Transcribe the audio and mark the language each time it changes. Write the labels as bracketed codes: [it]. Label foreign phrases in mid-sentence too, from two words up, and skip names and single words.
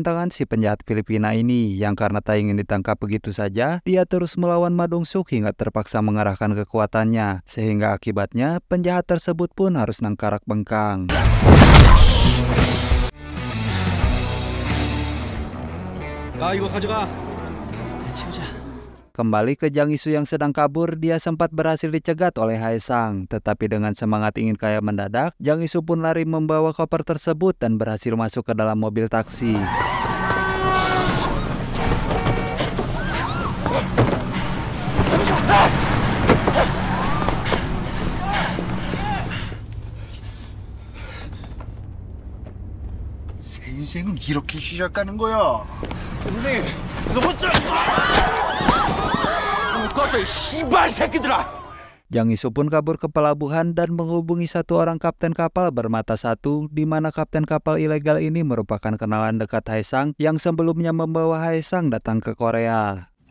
[id] tangan si penjahat Filipina ini, yang karena tak ingin ditangkap begitu saja, dia terus melawan Ma Dong-suk hingga terpaksa mengarahkan kekuatannya, sehingga akibatnya penjahat tersebut pun harus nangkarak bengkang. [ko] 이거 가져가. [id] Kembali ke Jang Isu yang sedang kabur, dia sempat berhasil dicegat oleh Hae Sang. Tetapi dengan semangat ingin kaya mendadak, Jang Isu pun lari membawa koper tersebut dan berhasil masuk ke dalam mobil taksi. [ko] 새 인생은 이렇게 시작하는 거야. 선생님, 너 혼자! 꺼져, 이 씨발 새끼들아! [id] Jang Isu pun kabur ke pelabuhan dan menghubungi satu orang kapten kapal bermata satu, di mana kapten kapal ilegal ini merupakan kenalan dekat Hae Sang yang sebelumnya membawa Hae Sang datang ke Korea.